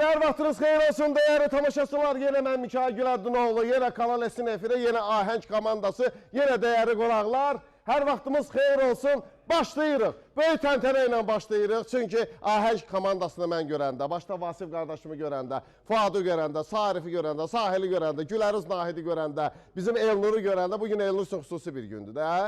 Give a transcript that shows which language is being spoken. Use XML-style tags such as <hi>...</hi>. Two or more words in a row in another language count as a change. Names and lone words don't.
<az>vaxtınız xeyir olsun değerli tamaşaçılar.</az> <tr>Yine ben</tr> <az>Mikail Güləddinoğlu, yine Kanal S-in efiri, yine Ahəng komandası,</az> <tr>yine değerli</tr> <az>qonaqlar. Hər vaxtımız xeyir olsun. Başlayırıq. Böyük təntənə ilə başlayırıq. Çünki Ahəng komandasını mən görəndə, başda Vasif qardaşımı görəndə, Fuadı görəndə, Sarifi görəndə, Sahili görəndə, Güləriz Nahidi görəndə, bizim Elnuru görəndə, bugün Elnur üçün xüsusi bir gündür də.</az>